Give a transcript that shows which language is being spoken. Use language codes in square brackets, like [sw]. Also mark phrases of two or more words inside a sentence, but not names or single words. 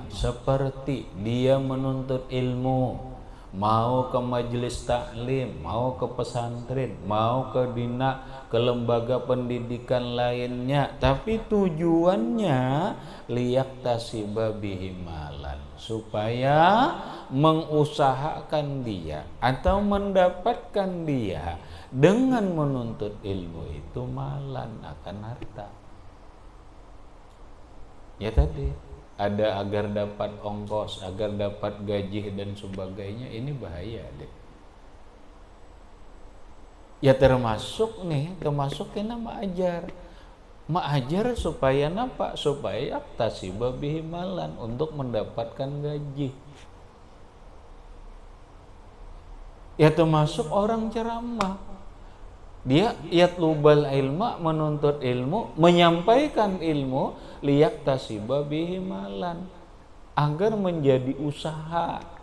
[id] seperti dia menuntut ilmu, mau ke majelis taklim, mau ke pesantren, mau ke dina, ke lembaga pendidikan lainnya, tapi tujuannya [ar] ليكتسب به مالا, [id] supaya mengusahakan dia atau mendapatkan dia dengan menuntut ilmu itu malan, akan harta. Ya tadi ada agar dapat ongkos, agar dapat gaji dan sebagainya, ini bahaya deh. Ya termasuk ini ma'ajar. Ma'ajar supaya napa? Supaya [ar] يكتسب به مالا, [id] untuk mendapatkan gaji. Ya termasuk orang ceramah. Dia [ar] يطلب العلم, [id] menuntut ilmu, menyampaikan ilmu, [ar] ليكتسب به مالا, [id] agar menjadi usaha.